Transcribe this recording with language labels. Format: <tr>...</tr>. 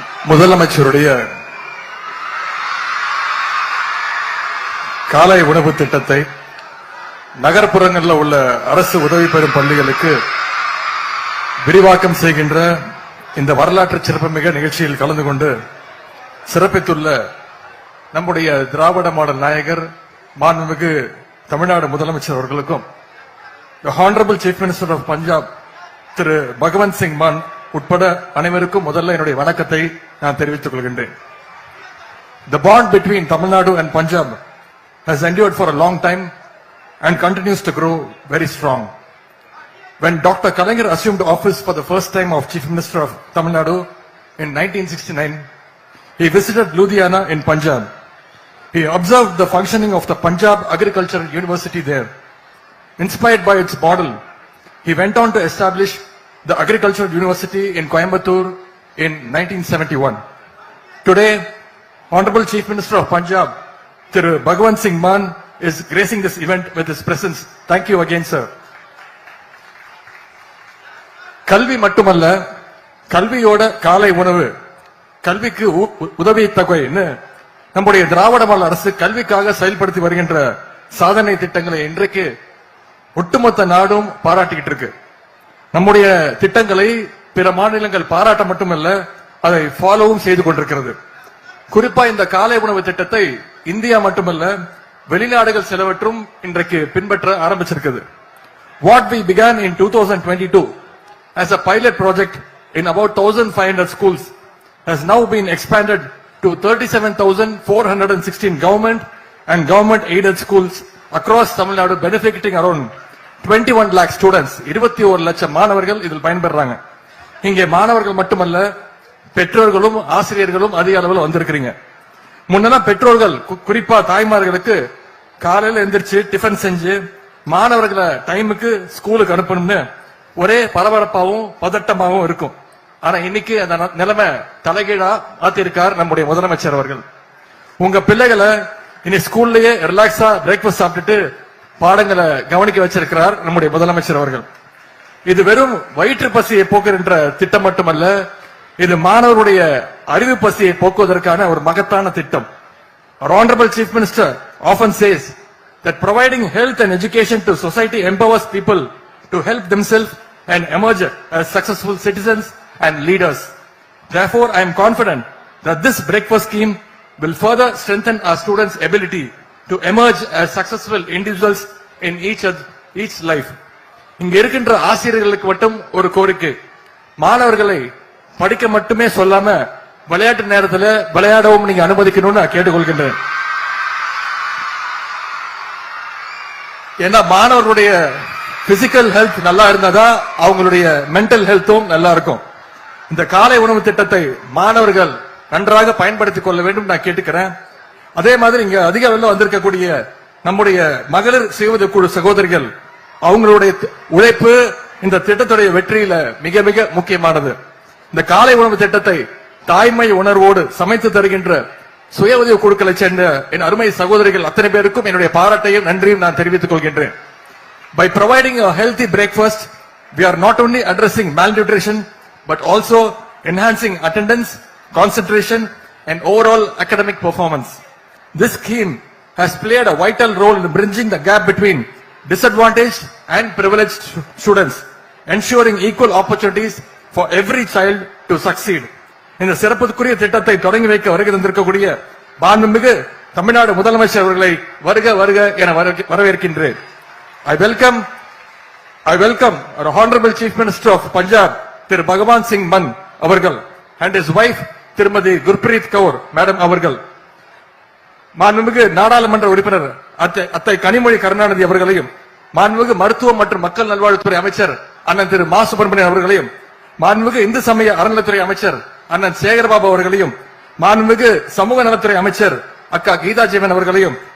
<ta>முதலமைச்சருடைய காலை உணவு திட்டத்தை நகர்ப்புறங்களில் உள்ள அரசு உதவி பெறும் பள்ளிகளுக்கு விரிவாக்கம் செய்கின்ற இந்த வரலாற்று சிறப்புமிக நிகழ்ச்சியில் கலந்து கொண்டு சிறப்பித்துள்ள நம்முடைய திராவிட மாடல் நாயகர் மாண்புமிகு தமிழ்நாடு முதலமைச்சர் அவர்களுக்கும்</ta> <en>The Honorable Chief Minister of Punjab</en> <ta>திரு பகவந்த் சிங் மான் உட்பட அனைவருக்கும் முதல்ல என்னுடைய வணக்கத்தை நான் தெரிவித்துக் கொள்கின்றேன்.</ta> <en>The bond between Tamil Nadu and Punjab has endured for a long time and continues to grow very strong. When Dr. Kalaignar assumed office for the first time of Chief Minister of Tamil Nadu in 1969, he visited Ludhiana in Punjab. He observed the functioning of the Punjab Agricultural University there. Inspired by its model, he went on to establish the Agricultural University in Coimbatore in 1971. Today, Honorable Chief Minister of Punjab, Thiru Bhagwant Singh Mann, is gracing this event with his presence. Thank you again, sir.</en> <ta>கல்வி மட்டுமல்ல, கல்வியோட காலை உணவு, கல்விக்கு உதவி தொகைன்னு நம்முடைய திராவிட model அரசு கல்விக்காக செயல்படுத்தி வருகின்ற சாதனை திட்டங்களை இன்றைக்கு ஒட்டுமொத்த நாடும் பாராட்டிக்கிட்டு இருக்கு. நம்முடைய திட்டங்களை பிற மாநிலங்கள் பாராட்ட மட்டுமல்ல, அதை ஃபாலோவும் செய்து கொண்டிருக்கிறது. குறிப்பா இந்த காலை உணவு திட்டத்தை இந்தியா மட்டுமல்ல, வெளிநாடுகள் சிலவற்றும் இன்றைக்கு பின்பற்ற ஆரம்பிச்சிருக்கிறது.</ta> <en>What we began in 2022 as a pilot project in about 1,500 schools has now been expanded to 37,416 government and government aided schools across Tamil Nadu, benefiting around 21 lakh students.</en> <ta>21 லட்சம் மாணவர்கள் இதில் பயன்பெறாங்க. இங்கே மாணவர்கள் மட்டுமல்ல, பெற்றோர்களும் ஆசிரியர்களும் அதிக அளவில் வந்திருக்கிறீங்க. முன்னெல்லாம் பெற்றோர்கள் குறிப்பா தாய்மார்களுக்கு காலையில எந்திரிச்சு டிஃபன் செஞ்சு மாணவர்களை டைமுக்கு ஸ்கூலுக்கு அனுப்பணும்னு ஒரே பரபரப்பாகவும் பதட்டமாகவும் இருக்கும். ஆனா இன்னைக்கு அந்த நிலைமை தலைகீழா மாத்திருக்கார் நம்முடைய முதலமைச்சர் அவர்கள். உங்க பிள்ளைகளை இனி ஸ்கூல்லயே ரிலாக்ஸா பிரேக்ஃபாஸ்ட் சாப்பிட்டுட்டு பாடங்களை கவனிக்க வச்சிருக்கிறார் நம்முடைய முதலமைச்சர் அவர்கள். இது வெறும் வயிற்று பசியை போக்குகின்ற திட்டம் மட்டுமல்ல, இது மாணவருடைய அறிவு பசியை போக்குவதற்கான ஒரு மகத்தான திட்டம்.</ta> <en>Our Honorable Chief Minister often says that providing health and education to society empowers people to help themselves and emerge as successful citizens and leaders. Therefore, I am confident that this breakfast scheme will further strengthen our students' ability to emerge as successful individuals in each life.</en> <ta>இங்க இருக்கின்ற ஆசிரியர்களுக்கு மட்டும் ஒரு கோரிக்கை, மாணவர்களை படிக்க மட்டுமே சொல்லாம விளையாட்டு நேரத்தில் விளையாடவும் நீங்க அனுமதிக்கணும்னு நான் கேட்டுக்கொள்கின்றேன். ஏன்னா மாணவர்களுடைய பிசிக்கல் ஹெல்த் நல்லா இருந்தா அவங்களுடைய மென்டல் ஹெல்த்தும் நல்லா இருக்கும். இந்த காலை உணவு திட்டத்தை மாணவர்கள் நன்றாக பயன்படுத்திக் கொள்ள வேண்டும் நான் கேட்டுக்கிறேன். அதே மாதிரி இங்க அதிக அளவில் வந்திருக்கக்கூடிய நம்முடைய மகளிர் சுய குழு சகோதரிகள், அவங்களுடைய உழைப்பு இந்த திட்டத்துடைய வெற்றியில மிக மிக முக்கியமானது. இந்த காலை உணவு திட்டத்தை தாய்மை உணர்வோடு சமைத்து தருகின்ற சுய உதவி குழுக்களை சேர்ந்த என் அருமை சகோதரிகள் அத்தனை பேருக்கும் என்னுடைய பாராட்டையும் நன்றியும் நான் தெரிவித்துக் கொள்கின்றேன்.</ta> <en>By providing a healthy breakfast, we are not only addressing malnutrition but also enhancing attendance, concentration and overall academic performance. This scheme has played a vital role in bridging the gap between disadvantaged and privileged students, ensuring equal opportunities for every child to succeed.</en> <ta>இந்த சிறப்புக்குரிய திட்டத்தை தொடங்கி வைக்க வருகை தந்திருக்கக்கூடிய மாண்புமிகு தமிழ்நாடு முதலமைச்சர் அவர்களை வருக வருக என வரவேற்கின்றேன்.</ta> <en>I welcome our Honorable Chief Minister of Punjab,</en> <ta>Thiru Bhagwant Singh Mann அவர்கள்</ta> <en>and his wife</en> <ta>திருமதி குர்பிரீத் கவுர் மேடம் அவர்கள், மாண்புமிகு நாடாளுமன்ற உறுப்பினர் அத்தை கனிமொழி கருணாநிதி அவர்களையும், மாண்புமிகு மருத்துவம் மற்றும் மக்கள் நல்வாழ்வுத்துறை அமைச்சர் அண்ணன் திரு மா சுப்பிரமணியன் அவர்களையும், மாண்புமிகு இந்து சமய அறநிலைத்துறை அமைச்சர் அண்ணன் சேகர்பாபு அவர்களையும், மாண்புமிகு சமூக நலத்துறை அமைச்சர் அக்கா கீதா ஜீவன் அவர்களையும்,</ta>